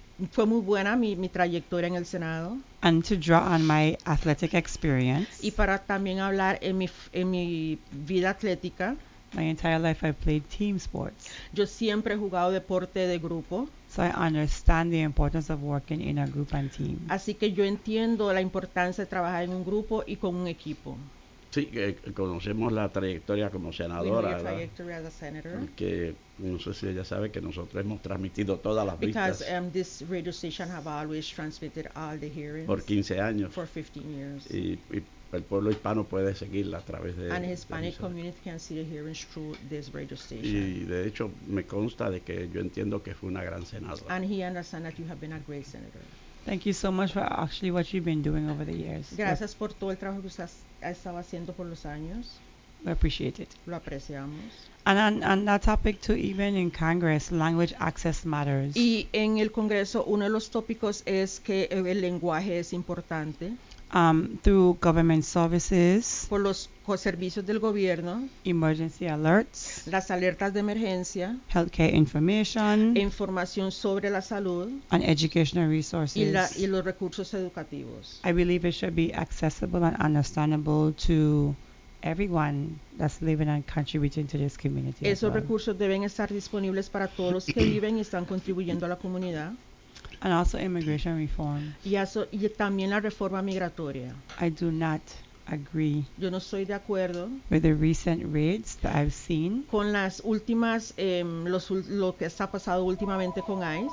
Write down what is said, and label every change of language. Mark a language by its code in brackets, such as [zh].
[es] Fue muy buena mi trayectoria en el Senado. [en] And to draw on my athletic experience. [es] Y para también hablar en mi vida atlética. [en] My entire life I've played team sports. [es] Yo siempre he jugado deporte de grupo. [en] So I understand the importance of working in a group and team. [es] Así que yo entiendo la importancia de trabajar en un grupo y con un equipo. Sí, conocemos la trayectoria como senadora. [en] We know your trajectory as a senator. [es] Que no sé si ella sabe que nosotros hemos transmitido todas las [en] because, [es] vistas. [en] This radio station have always transmitted all the hearings. [es] Por 15 años. [en] For 15 years. [es] Y el pueblo hispano puede seguirla a través de. [en] And Hispanic community can see the hearings through this radio station. [es] Y de hecho me consta de que yo entiendo que fue una gran senadora. [en] And he understands that you have been a great senator. Thank you so much for actually what you've been doing over the years. [es] Gracias por todo el trabajo que usted ha estado haciendo por los años. [en] We appreciate it. [es] Lo apreciamos. [en] And on that topic too, even in Congress, language access matters. [es] Y en el Congreso, uno de los tópicos es que el lenguaje es importante. [en] Through government services. [es] Por los servicios del gobierno. [en] Emergency alerts. [es] Las alertas de emergencia. [en] Healthcare information. [es] Información sobre la salud. [en] And educational resources. [es] Y los recursos educativos. [en] I believe it should be accessible and understandable to everyone that's living and contributing to this community. [es] Esos [en] as well. [es] Recursos deben estar disponibles para todos los que viven y están contribuyendo a la comunidad. [en] And also immigration reform. [es] Y también la reforma migratoria. [en] I do not agree. [es] Yo no estoy de acuerdo. [en] With the recent raids that I've seen. [es] Con las últimas, lo que está pasado últimamente con ICE.